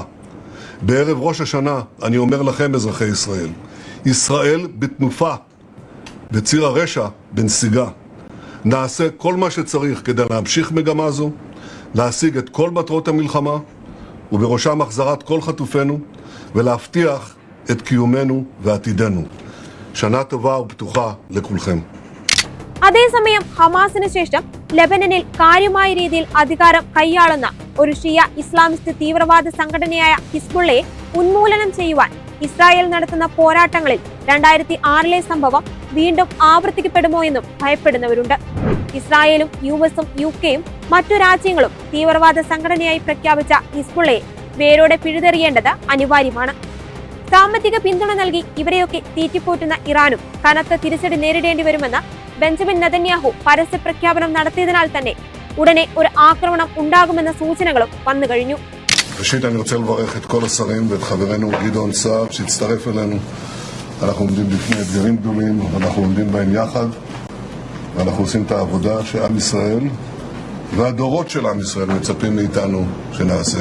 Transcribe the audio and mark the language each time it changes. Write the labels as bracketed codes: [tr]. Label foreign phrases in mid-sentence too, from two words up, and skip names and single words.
[he] בערב ראש השנה אני אומר לכם, אזרחי ישראל, ישראל בתנופה, בציר הרשע בנסיגה. נעשה כל מה שצריך כדי להמשיך מגמה זו, להשיג את כל מטרות המלחמה, ובראשם החזרת כל חטופינו, ולהבטיח את קיומנו ועתידנו. שנה טובה ופתוחה לכולכם. [ml] അതേസമയം ഹമാസിന് ശേഷം ലെബനനിൽ കാര്യമായ രീതിയിൽ അധികാരം കൈയാളുന്ന ഒരു ഷിയ ഇസ്ലാമിസ്റ്റ് തീവ്രവാദ സംഘടനയായ ഹിസ്ബുള്ളയെ ഉന്മൂലനം ചെയ്യുവാൻ ഇസ്രായേൽ നടത്തുന്ന പോരാട്ടങ്ങളിൽ 2006 സംഭവം വീണ്ടും ആവർത്തിക്കപ്പെടുമോ എന്നും ഭയപ്പെടുന്നവരുണ്ട്. ഇസ്രായേലും US-ഉം UK-യും മറ്റു രാജ്യങ്ങളും തീവ്രവാദ സംഘടനയായി പ്രഖ്യാപിച്ച ഹിസ്ബുള്ളയെ വേരോടെ പിഴുതെറിയേണ്ടത് അനിവാര്യമാണ്. സാമ്പത്തിക പിന്തുണ നൽകി ഇവരെയൊക്കെ തീറ്റിപ്പോറ്റുന്ന ഇറാനും കനത്ത തിരിച്ചടി നേരിടേണ്ടി വരുമെന്ന് ബെഞ്ചമിൻ നെതന്യാഹു പരസ്യ പ്രഖ്യാപനം നടത്തിയതിനാൽ തന്നെ ഉടനെ ഒരു ആക്രമണം ഉണ്ടാകുമെന്ന സൂചനകളും വന്നു കഴിഞ്ഞു. [he] ראשית אני רוצה לברך את כל השרים ואת חברנו גדעון סער שהצטרף אלינו. אנחנו עומדים בפני אתגרים גדולים, אנחנו עומדים בהם יחד, ואנחנו עושים את העבודה שעם ישראל והדורות של עם ישראל מצפים מאיתנו שנעשה.